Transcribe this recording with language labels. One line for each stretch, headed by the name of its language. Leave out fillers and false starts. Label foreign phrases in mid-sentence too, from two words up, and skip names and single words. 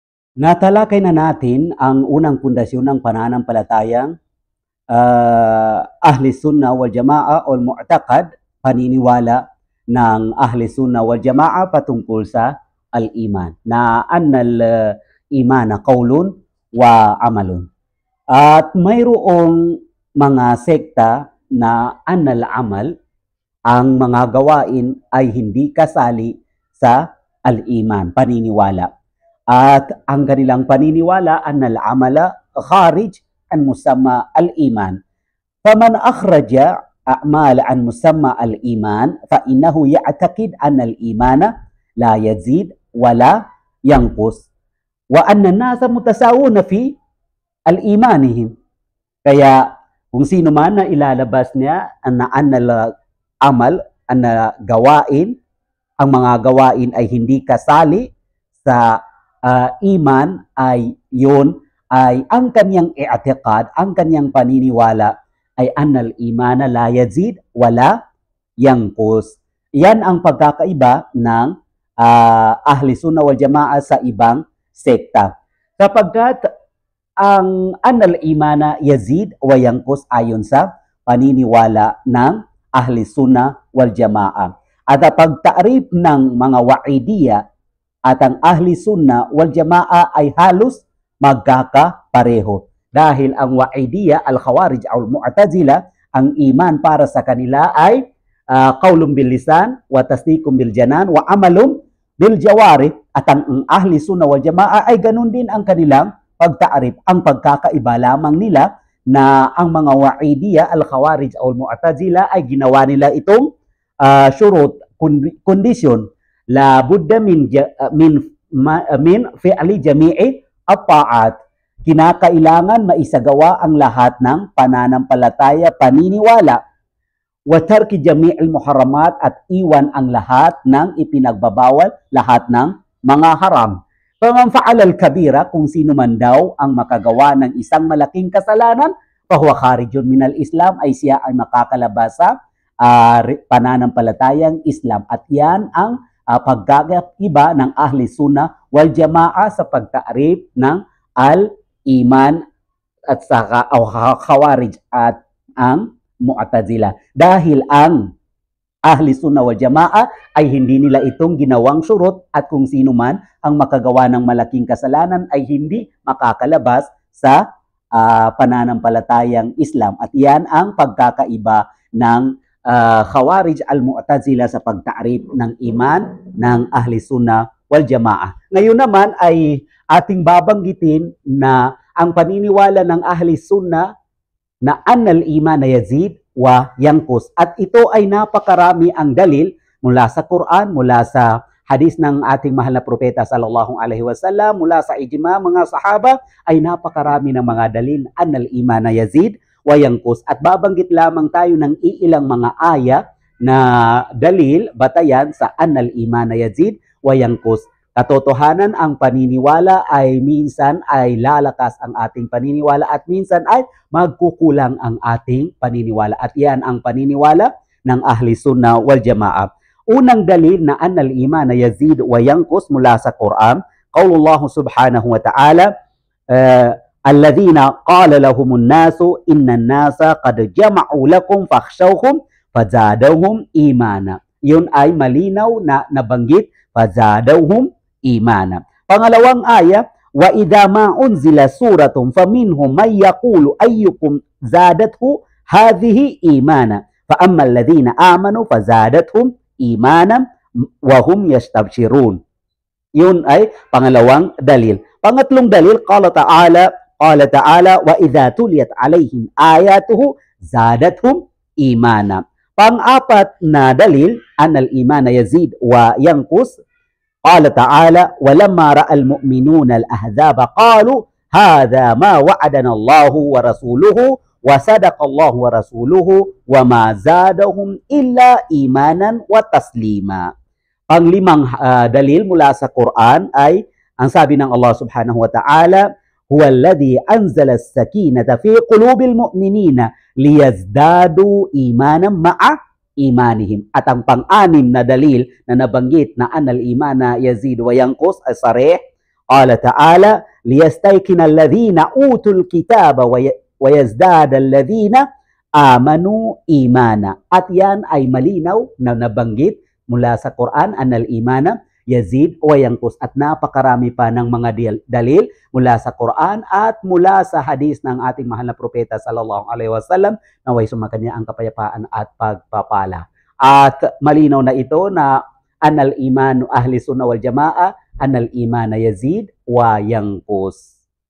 Filipino: Natalakay na natin ang unang pundasyon ng pananampalatayang Ahli Sunnah wal Jamaa o Mu'taqad, paniniwala ng Ahli Sunnah wal Jamaa patungkol sa al-iman, na
Arabic: أن الإيمان قول وعمل.
Filipino: At mayroong mga sekta na
Arabic: أن العمل,
Filipino: ang mga gawain ay hindi kasali sa al-iman, paniniwala. At ang kanilang paniniwala
Arabic: أن العمل خارج عن مسمى الإيمان. فمن أخرج الأعمال عن مسمى الإيمان فإنه يعتقد أن الإيمان لا يزيد ولا ينقص وأن الناس متساوون في إيمانهم.
Filipino: Kaya kung sino man na ilalabas niya na
Arabic: أن العمل,
Filipino: na gawain, ang mga gawain ay hindi kasali sa iman, ay yun ay ang kanyang i'tiqad, ang kanyang paniniwala ay
Arabic: أن الإيمان لا يزيد ولا ينقص.
Filipino: Yan ang pagkakaiba ng Ahli Sunnah wal Jamaa sa ibang sekta. Sapagkat ang
Arabic: أن الإيمان يزيد وينقص
Filipino: ayon sa paniniwala ng Ahli Sunnah wal Jamaa. At ang pagtaarif ng mga wa'idiyya at ang Ahli Sunnah wal Jamaa ay halos magkakapareho. Dahil ang Wa'idiyya, Al-Khawarij o Mu'tazila, ang iman para sa kanila ay
Arabic: قول باللسان وتصديق بالجنان وعمل بالجوارح.
Filipino: At ang Ahli Sunnah wal Jamaa ay ganun din ang kanilang pagtaarif. Ang pagkakaiba lamang nila na ang mga Wa'idiyya, Al-Khawarij o Mu'tazila ay ginawa nila itong shurut, kondisyon,
Arabic: لا بد من فعل جميع الطاعات.
Filipino: Kinakailangan maisagawa ang lahat ng pananampalataya, paniniwala,
Arabic: وترك جميع المحرمات,
Filipino: at iwan ang lahat ng ipinagbabawal, lahat ng mga haram.
Arabic: فمن فعل الكبيرة,
Filipino: kung sino man daw ang makagawa ng isang malaking kasalanan,
Arabic: فهو خارج من الإسلام,
Filipino: ay siya ay makakalabas sa pananampalatayang Islam. At yan ang pagkakaiba ng Ahli Sunnah wal Jamaa sa pagtaarif ng al-iman at saka Khawarij at ang Mu'tazila. Dahil ang Ahli Sunnah wal Jamaa ay hindi nila itong ginawang surut, at kung sino man ang makagawa ng malaking kasalanan ay hindi makakalabas sa pananampalatayang Islam. At yan ang pagkakaiba ng Khawarij al-Mu'tazila sa pagtaarif ng iman ng Ahli Sunnah wal Jamaa. Ngayon naman ay ating babanggitin na ang paniniwala ng Ahli Sunnah na
Arabic: أن الإيمان يزيد وينقص.
Filipino: At ito ay napakarami ang dalil mula sa Quran, mula sa hadis ng ating mahal na propeta
Arabic: صلى الله عليه وسلم,
Filipino: mula sa ijma mga sahaba, ay napakarami ng mga dalil
Arabic: أن الإيمان يزيد وينقص.
Filipino: At babanggit lamang tayo ng iilang mga aya na dalil, batayan sa
Arabic: أن الإيمان يزيد وينقص.
Filipino: Katotohanan, ang paniniwala ay minsan ay lalakas ang ating paniniwala at minsan ay magkukulang ang ating paniniwala. At yan ang paniniwala ng Ahli Sunnah wal Jamaa. Unang dalil na
Arabic: أن الإيمان يزيد وينقص
Filipino: mula sa Quran,
Arabic: قول الله سبحانه وتعالى الذين قال لهم الناس إن الناس قد جمعوا لكم فاخشوهم فزادهم إيمانا.
Filipino: Yun ay malinaw na nabanggit,
Arabic: فزادهم إيمانا.
Filipino: Pangalawang aya,
Arabic: وإذا ما أنزلت سورة فمنهم من يقول أيكم زادته هذه إيمانا فأما الذين آمنوا فزادتهم إيمانا وهم يستبشرون.
Filipino: Yun ay pangalawang dalil. Pangatlong dalil,
Arabic: قال تعالى وإذا تليت عليهم آياته زادتهم إيمانا.
Filipino: Pang-apat na dalil,
Arabic: أن الإيمان يزيد وينقص قال تعالى ولما رأى المؤمنون الأحزاب قالوا هذا ما وعدنا الله ورسوله وصدق الله ورسوله وما زادهم إلا إيمانا وتسليما.
Filipino: Panglimang dalil mula sa Quran ay ang sabi ng
Arabic: الله سبحانه وتعالى هو الذي أنزل السكينة في قلوب المؤمنين ليزدادوا إيمانا مع إيمانهم.
Filipino: At ang pang-anim na dalil na nabanggit na
Arabic: أن الإيمان يزيد وينقص صراحة قال تعالى ليستيقن الذين أوتوا الكتاب ويزداد الذين آمنوا إيمانا.
Filipino: At yan ay malinaw na nabanggit mula sa Quran,
Arabic: أن الإيمان يزيد وينقص,
Filipino: at napakarami pa ng mga dalil mula sa Quran at mula sa hadis ng ating mahal na propeta
Arabic: صلى الله عليه وسلم,
Filipino: naway sumakanya ang kapayapaan at pagpapala. At malinaw na ito na
Arabic: أن إيمان أهل السنة والجماعة أن الإيمان يزيد وينقص.